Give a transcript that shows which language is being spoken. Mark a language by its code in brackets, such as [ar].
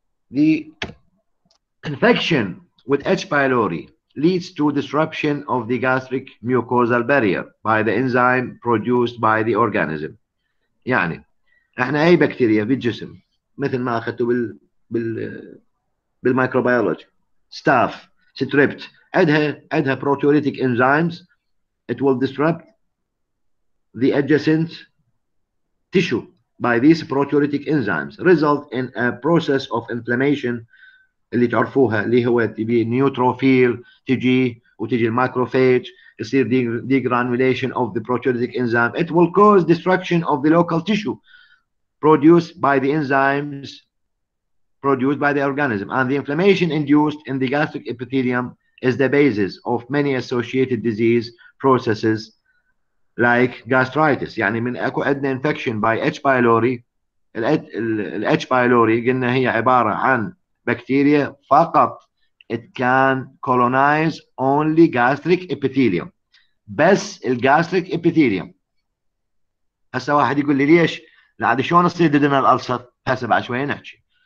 [en] The infection with H. pylori leads to disruption of the gastric mucosal barrier by the enzyme produced by the organism. [ar] يعني احنا اي بكتيريا في الجسم مثل ما اخذتوا بالميكروبيولوجي, ستاف, ستريبت, [en] عندها proteolytic enzymes. It will disrupt the adjacent tissue by these proteolytic enzymes, result in a process of inflammation [ar] اللي تعرفوها اللي هو تبي نيوتروفيل تجي وتجي الماكروفاج يصير [en] degranulation of the proteolytic enzyme. It will cause destruction of the local tissue produced by the enzymes produced by the organism, and the inflammation induced in the gastric epithelium is the basis of many associated disease processes like gastritis. [ar] يعني من اكو عندنا infection by H. pylori. ال H. pylori قلنا هي عبارة عن بكتيريا فقط. [en] It can colonize only gastric epithelium، بس الجاستريك epithelium. [ar] هسه واحد يقول لي ليش؟ لا شلون تصير duodenal ulcer؟ هسه بعد شوية نحكي.